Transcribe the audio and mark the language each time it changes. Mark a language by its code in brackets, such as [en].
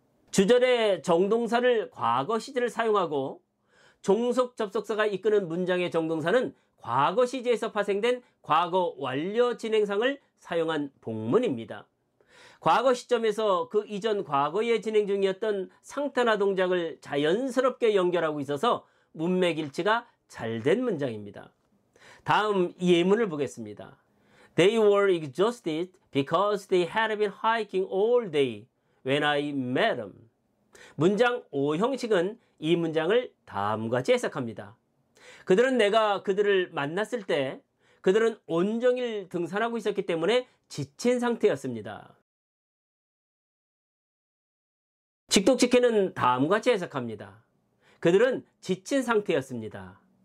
[ko] 주절의 정동사를 과거 시제를 사용하고 종속 접속사가 이끄는 문장의 정동사는 과거 시제에서 파생된 과거 완료 진행상을 사용한 복문입니다. 과거 시점에서 그 이전 과거에 진행 중이었던 상태나 동작을 자연스럽게 연결하고 있어서 문맥일치가 잘 된 문장입니다. 다음 예문을 보겠습니다. [en] They were exhausted because they had been hiking all day when I met them. [ko] 문장 5 형식은 이 문장을 다음과 같이 해석합니다. 그들은 내가 그들을 만났을 때 그들은 온종일 등산하고 있었기 때문에 지친 상태였습니다. 직독직해는 다음과 같이 해석합니다. 그들은 지친 상태였습니다.